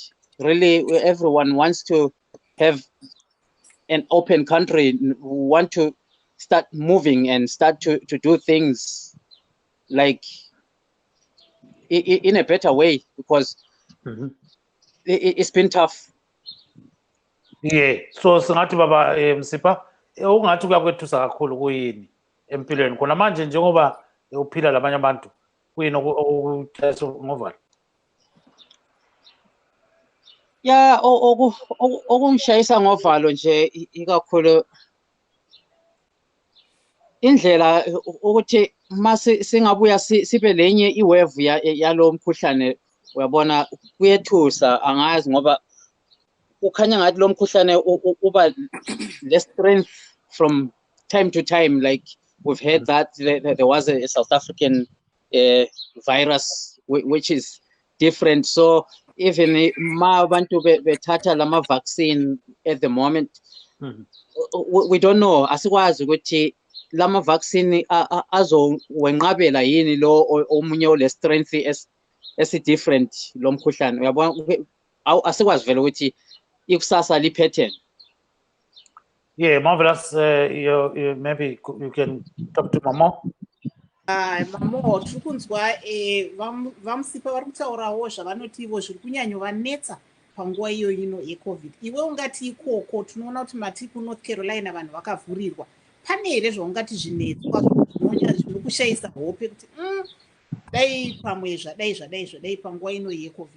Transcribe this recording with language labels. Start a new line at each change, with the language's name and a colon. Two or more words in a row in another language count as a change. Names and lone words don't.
English: Really, everyone wants to have an open country. We want to start moving and start to do things like in a better way, because it's been tough.
North Ndebele: Yeah, so singathi Baba Msipa, ungathi kuyakwethusa kakhulu kuyini empilweni khona manje njengoba uphila labanye abantu, kuyini ngovala? Yeah, okungishayisa ngovalo nje ikakhulu indlela ukuthi mase singabuya sibe lenye iwave yalo mkhuhlane, uyabona kuyethusa, angazi ngoba ukhanya ngathi lo mkhuhlane uba
English: less strength from time to time. Like we've heard that there was a South African virus which is different. So even
North Ndebele: ma abantu bethatha lama
English: vaccine at the moment, we don't know,
North Ndebele: asikwazi ukuthi lama vaccine azowenqabela yini lo omunye ole strength esi different lo mkhuhlane. Uyabona asikwazi vele ukuthi ikusasa liphethe.
English: Yeah, marvelous. Maybe you can talk to Mamo.
Shona: Mamo, tiri kunzwa vamusipa vari kutaurawo zvavanoti ivo zviri kunyanyovanetsa panguva iyo yecovid. Iwe ungati ikoko tinoona kuti mati kuNorth Carolina vanhu vakavhurirwa. Pane here zvaungati zvinetswa zviri kushayisa hope kuti dai pamwe zvadai panguva ino yecovid?